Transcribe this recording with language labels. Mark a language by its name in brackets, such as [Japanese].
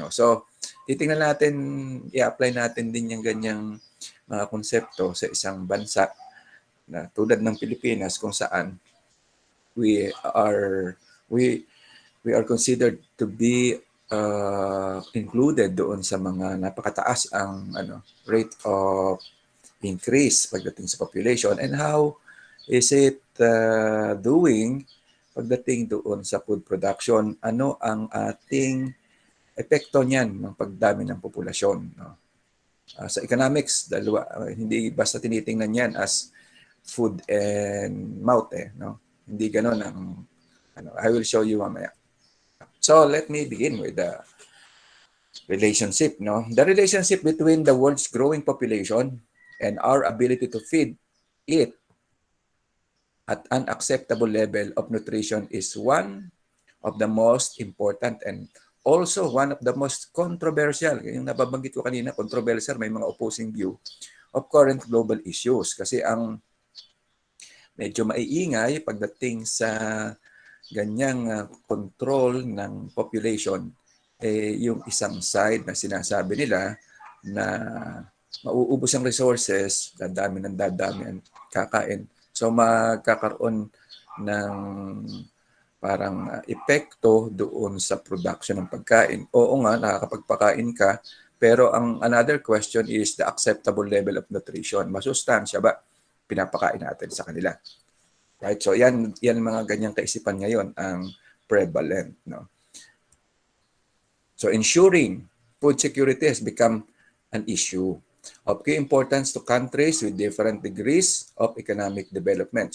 [Filipino] So, titingnan natin, i-apply natin din yung ganyang mga konsepto sa isang bansa na tulad ng Pilipinas kung saan [English] we are considered to be included [Filipino] doon sa mga napakataas ang rate of increase pagdating sa population. [English] And how is it doing pagdating doon sa food production? [Filipino] Ano ang ating epekto niyan ng pagdami ng populasyon? Sa economics, hindi basta tinitingnan yan as food and mouth. Hindi ganon ang I will show you mamaya. [English] So let me begin with the relationship. The relationship between the world's growing population and our ability to feed it at an acceptable level of nutrition is one of the most important and also one of the most controversial. [Filipino] Yung nababanggit ko kanina, controversial, may mga opposing view of current global issues. Kasi ang medyo maiingay pagdating sa ganyang control ng population, yung isang side na sinasabi nila na mauubos ang resources, dadami ang kakain. So magkakaroon ng parang epekto doon sa production ng pagkain. Oo nga, nakakapagpakain ka, pero ang [English] another question is the acceptable level of nutrition. [Filipino] Masustansya ba pinapakain natin sa kanila? Right? So yan mga ganyang kaisipan ngayon ang prevalent. [English] So ensuring food security has become an issue of key importance to countries with different degrees of economic development.